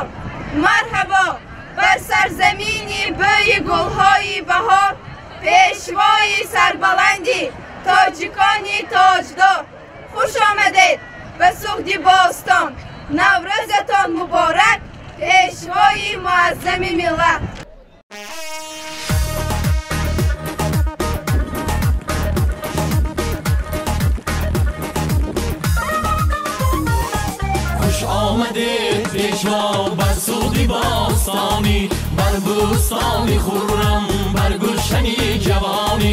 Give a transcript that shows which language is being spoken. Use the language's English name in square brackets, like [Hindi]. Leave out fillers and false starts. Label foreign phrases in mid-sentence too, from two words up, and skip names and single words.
[Tajik] марҳабо бар сарзамини бӯи гулҳои баҳор, пешвои сарбаланди тоҷикони тоҷдор. хуш омадед ба Суғди Бостон. наврӯзатон муборак, пешвои муаззами миллат. [Persian] آمده پیشوا بر سوقی باستانی، بر بوستانی خورم، بر گلشنی جوانی.